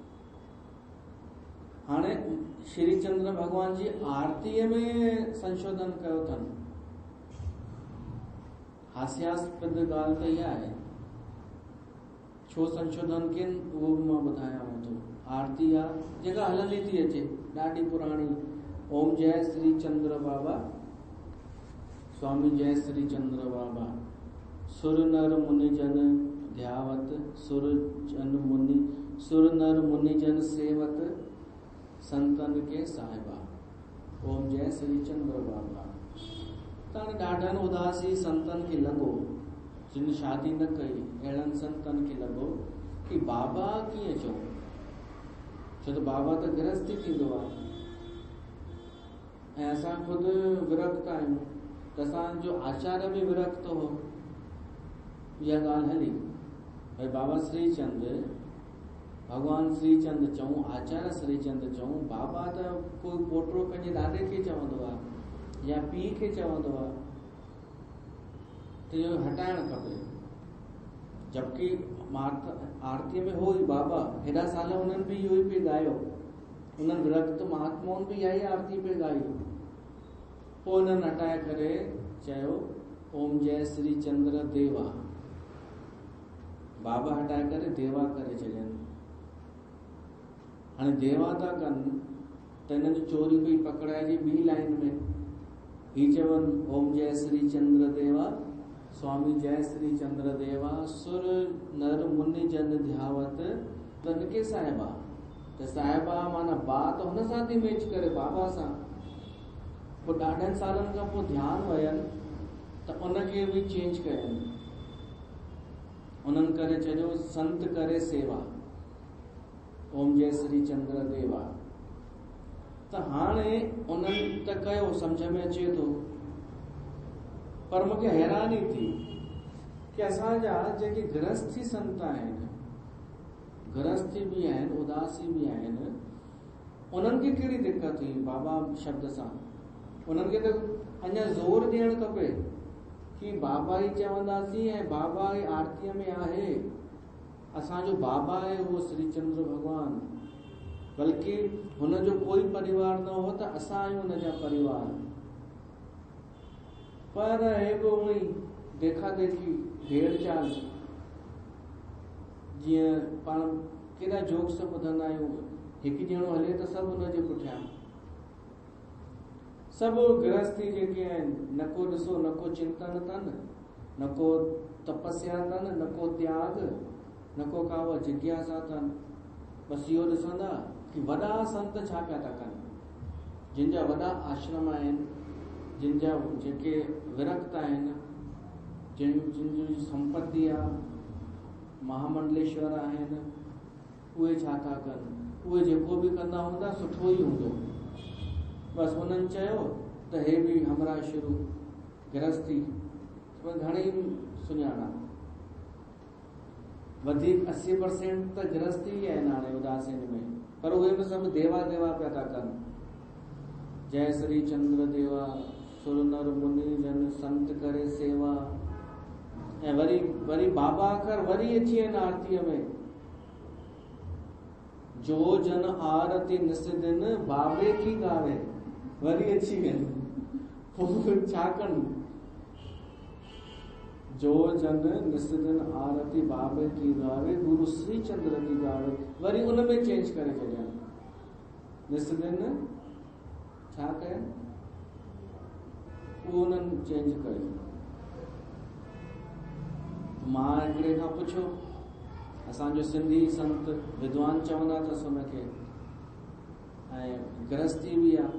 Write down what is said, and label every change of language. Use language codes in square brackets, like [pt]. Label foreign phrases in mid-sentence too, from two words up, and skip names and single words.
[sd] हाणे श्री चंद्र भगवान जी आरतीअ में संशोधन कयो अथनि। हास्यास्पद ॻाल्हि त इहा आहे, छो संशोधन कनि उहो बि मां ॿुधायांव थो। आरती आहे जेका हलंदी थी अचे, ॾाढी पुराणी, [hi] ओम जय श्री चंद्र बाबा, स्वामी जय श्री चंद्र बाबा। सुर नर मुनि जन ध्यावत, सुर नर मुनि जन सेवत, संतन के साहिबा। ओम जय श्री चंद्र बाबा। [sd] त ॾाढनि उदासी संतन खे लॻो, जिन शादी न कई, अहिड़नि संतन खे लॻो कि बाबा कीअं चऊं, छो त बाबा त गृहस्थी थींदो आहे, ऐं असां ख़ुदि विरक्त आहियूं, त असांजो आचार्य बि विरक्त हो। इहा ॻाल्हि हली भई बाबा श्रीचंद, भगवान श्रीचंद चऊं, आचार्य श्रीचंद चऊं, बाबा त कोई पोटो पंहिंजे ॾाॾे खे चवंदो आहे या पीउ खे चवंदो आहे, त इहो हटाइणु खपे। जबकि आरतीअ में हो ई बाबा, हेॾा साल उन्हनि बि इहो ई पिए ॻायो, उन्हनि विरक्त महात्माउनि बि इहा ई आरती पिए ॻाई। पोइ उन्हनि हटाए करे चयो [hi] ओम जय श्री चंद्र देवा, [sd] बाबा हटाए करे देवा करे छॾियनि। हाणे देवा था कनि त हिननि जी चोरी पई पकड़ाइजी ॿी लाइन में, ही चवनि [hi] ओम जय श्री चंद्र देवा, स्वामी जय श्री चंद्र देवा, सुर नर मुनि जन ध्यावत, तन के साहिबा। [sd] त साहिबा माना बात हुन सां थी मैच करे, बाबा सां। पोइ ॾाढनि सालनि खां पोइ ध्यानु वयनि त उनखे बि चेंज कयनि, उन्हनि करे छॾियो [hi] संत करे सेवा, ओम जय श्री चंद्र देवा। [sd] त हाणे उन्हनि त कयो, सम्झ में अचे थो, पर मूंखे हैरानी थी कि असांजा जेके गृहस्थी संत आहिनि, गृहस्थी बि आहिनि, उदासी बि आहिनि, उन्हनि खे कहिड़ी दिक़त हुई बाबा शब्द सां। उन्हनि खे त अञा ज़ोर ॾियणु खपे कि बाबा ई चवंदासीं, ऐं बाबा ई आरतीअ में आहे, असांजो बाबा आहे उहो श्री चंद्र भगवान। बल्कि हुनजो कोई परिवार न हो त असां आहियूं हुनजा परिवार। पर हे बि उअं ई देखा देखी, भेड़ चाल, जीअं पाण केॾा जोक्स ॿुधंदा आहियूं, हिकु ॼणो हले त सभु हुनजे पुठियां। सभु गृहस्थी जेके आहिनि, न को ॾिसो, न को चिंतन अथनि, न को तपस्या अथनि, न को त्याग, न को का जिज्ञासा अथनि। बसि इहो ॾिसंदा कि वॾा संत छा पिया था कनि, जिन जा वॾा आश्रम आहिनि, जिन जा जेके विरक्त आहिनि, जिन जी संपत्ति आहे, महामंडलेश्वर आहिनि, उहे छा था कनि, उहे जेको बि कंदा हूंदा सुठो ई हूंदो। बसि उन्हनि चयो त हे बि हमरा शुरू गृहस्थी घणेई सुञाणा, वधीक 80% त गृहस्थी ई आहिनि हाणे उदासीन में, पर उहे बि सभु देवा देवा पिया था कनि। [hi] जय श्री चंद्र देवा सुर नर मुनि जन संत करे सेवा। [sd] ऐं वरी वरी बाबा कर वरी अची आहिनि आरतीअ में, [hi] जो जन आरती निस दिन बाबे की गावे, [sd] वरी अची आहिनि। पोइ छा कनि, [hi] जो जन निस दिन आरती बाबे की गावे, गुरु श्री चंद्र की गावे, [sd] वरी उन में चेंज करे छॾिया। निस दिन छा कयनि, उहो उन्हनि चेंज कयो। मां हिकिड़े खां पुछियो, असांजो सिंधी संत विद्वान चवंदा अथसि हुनखे, ऐं गृहस्थी बि आहे।